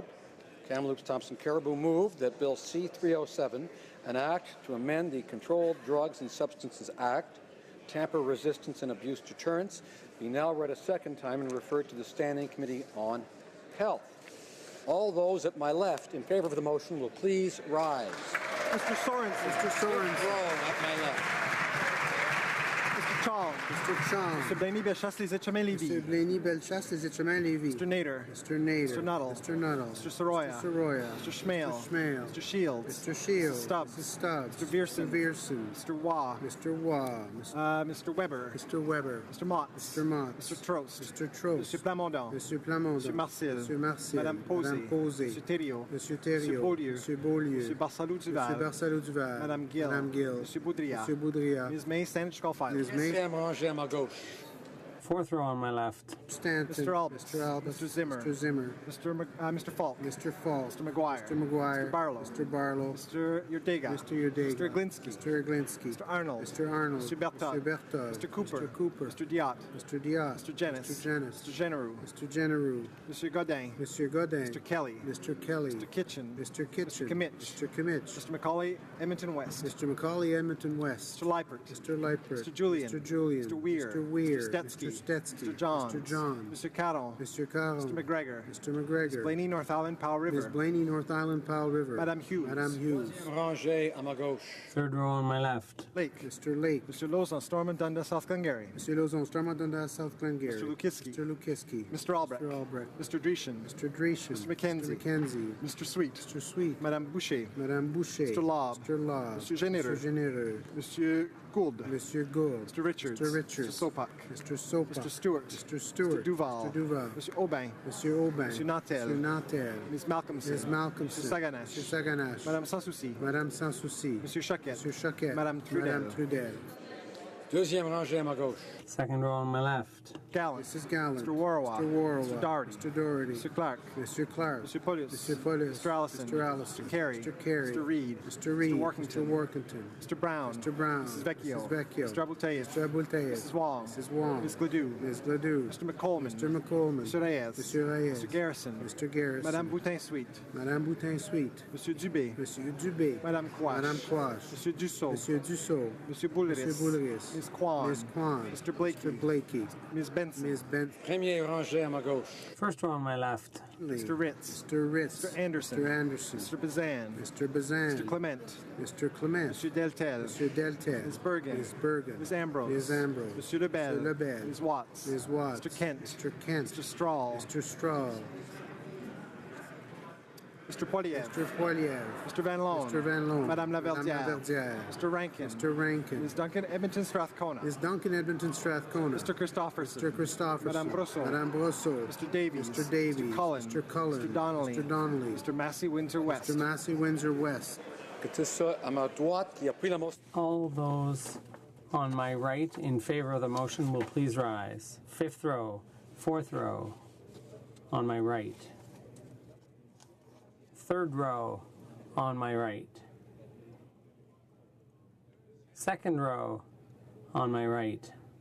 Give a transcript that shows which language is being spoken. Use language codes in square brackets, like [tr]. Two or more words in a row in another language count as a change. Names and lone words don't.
[en] Kamloops Thompson Caribou moved that Bill C-307, an act to amend the Controlled Drugs and Substances Act, Tamper Resistance and Abuse Deterrence, be now read a second time and referred to the Standing Committee on Health. All those at my left in favor of the motion will please rise. Mr. Sorensen. Mr. Sorensen. Row at my left. Mr. Chong. Mr. Chong. Mr. Blaney Bellechasse Les Etchemins Lévis. Mr. Blaney Bellechasse Les Etchemins Lévis. Mr. Nader. Mr. Nader. Mr. Nuttall. Mr. Nuttall. Mr. Soroya. Mr. Soroya. Mr. Schmale. Mr. Schmale. Mr. Shields. Mr. Shields. Mrs. Stubbs. Mrs. Stubbs. Mr. Vierson. Mr. Vierson. Mr. Waugh. Mr. Waugh. Mr. Weber. Mr. Weber. Mr. Mott. Mr. Mott. Mr. Trost. Mr. Trost. Mr. Plamondon. Monsieur Plamondon. Mr. Marcel. Monsieur Marcel. Madame Posey. Madame Posey. Mr. Thériault. Monsieur Thériault. Mr. Beaulieu. Monsieur Beaulieu. Mr. Barsalou Duval. Monsieur Barsalou Duval. Madame Gill. Madame Gill. Mr. Boudria. Monsieur Boudria. Ms. May Stanich-Skolfile. Ms. May. [fr] Sam rangé à ma gauche. [en] Fourth row on my left. Stanton. Mr. Albert. Mr. Albert. Mr. Zimmer. Mr. Zimmer. Mr. Falk. Mr. Falk. Mr. McGuire. Mr. McGuire. Mr. Barlow. Mr. Barlow. Mr. Yurdega. Mr. Yurdega. Mr. Glinsky. Mr. Glinsky. Mr. Arnold. Mr. Arnold. Mr. Berthold. Mr. Berthold. Mr. Cooper. Mr. Cooper. Mr. Diot. Mr. Diot. Mr. Jennings. Mr. Jennings. Mr. Genereux. Mr. Genereux. Mr. Godin. Mr. Godin. Mr. Kelly. Mr. Kelly. Mr. Kitchen. Mr. Kitchen. Mr. Kimmich. Mr. Kimmich. Mr. Macaulay, Edmonton West. Mr. Macaulay, Edmonton West. Mr. Leipert. Mr. Leipert. Mr. Julian. Mr. Julian. Mr. Weir. Mr. Weir. Mr. Stetsky. Mr. Mr. Johns. Mr. John. Mr. Caron. Mr. Caron. Mr. McGregor. Mr. McGregor. Ms. Blaney, North Island, Powell River. Ms. Blaney, North Island, Powell River. Madame Hughes. Madame Hughes. [fr] Ranger à ma gauche. [en] Third row on my left. Lake. Mr. Lake. Mr. Lozon, Stormont, Dundas, South Glengarry. Mr. Lozon, Stormont, Dundas, South Glengarry. Mr. Lukiski. Mr. Lukiski. Mr. Albrecht. Mr. Albrecht. Mr. Dreeshen. Mr. Dreeshen. Mr. McKenzie. Mr. McKenzie. Mr. Sweet. Mr. Sweet. Madame Boucher. Madame Boucher. Mr. Lobb. Mr. Lobb. Mr. Généreux. Mr. Généreux. Monsieur Gould. Monsieur Gould. Mr. Richards. Mr. Richards. Mr. Sopak. Mr. Sopak. Mr. Stewart. Mr. Stewart. Mr. Duval. Mr. Duval. Monsieur Aubin. Monsieur Aubin. Monsieur Nantel. Monsieur Nantel. Ms. Malcolmson. Ms. Malcolmson. Mr. Saganache. Mr. Saganache. Madame Sansouci. Madame Sansouci. Monsieur Choquette. Monsieur Choquette. Madame Trudel. Madame Trudel. [fr] Deuxième rangée à ma gauche. [en] Second row on my left. Gallant. Mrs. Gallant. Mr. Warwa. Mr. Warwa. Mr. Doherty. Mr. Doherty. Mr. Clark. Mr. Clark. Mr. Pulis. Mr. Pulis. Mr. Allison. Mr. Allison. Mr. Carey. Mr. Carey. Mr. Reed. Mr. Reed. Mr. Workington. Mr. Workington. Mr. Brown. Mr. Brown. Mrs. Vecchio. Mrs. Vecchio. Mr. Abultayez. Mr. Abultayez. Mrs. Wong. Mrs. Wong. Ms. Gladue. Ms. Gladue. Mr. McColeman. Mr. McColeman. Mr. Reyes. Mr. Reyes. Mr. Garrison. Mr. Garrison. Madame Boutin-Sweet. Madame Boutin-Sweet. Monsieur Dubé. Monsieur Dubé. Madame Quash. Madame Quash. Monsieur Dussault. Monsieur Dussault. Monsieur Boulris. Monsieur Boulris. Ms. Kwan. Ms. Kwan. Mr. Blakey. Mr. Blakey. Ms. Benson. Ms. Benson. [fr] Premier rangé à ma gauche. [en] First row on my left. Mr. Ritz. Mr. Ritz. Mr. Anderson. Mr. Anderson. Mr. Bazan. Mr. Bazan. Mr. Clement. Mr. Clement. Monsieur Deltel. Monsieur Deltel. Ms. Bergen. Ms. Bergen. Ms. Ambrose. Ms. Ambrose. Monsieur Lebel. Mr. Lebel. Ms. Watts. Ms. Watts. Mr. Kent. Mr. Kent. Mr. Strahl. Mr. Strahl. Mr. Poiliev. Mr. Poiliev. Mr. Van Loan. Mr. Van Loan. Madame Laverdiere. Madame Laverdiere. Mr. Rankin. Mr. Rankin. Ms. Duncan Edmonton Strathcona. Ms. Duncan Edmonton Strathcona. Mr. Christopherson. Mr. Christopherson. Madame Brosseau. Madame Brosseau. Mr. Davies. Mr. Davies. Mr. Cullen. Mr. Cullen. Mr. Donnelly. Mr. Donnelly. Mr. Massey Windsor West. Mr. Massey Windsor West. [fr] Que tout ça à ma droite qui a pris la motion. [en] All those on my right in favor of the motion will please rise. Fifth row, fourth row on my right. Third row on my right. Second row on my right.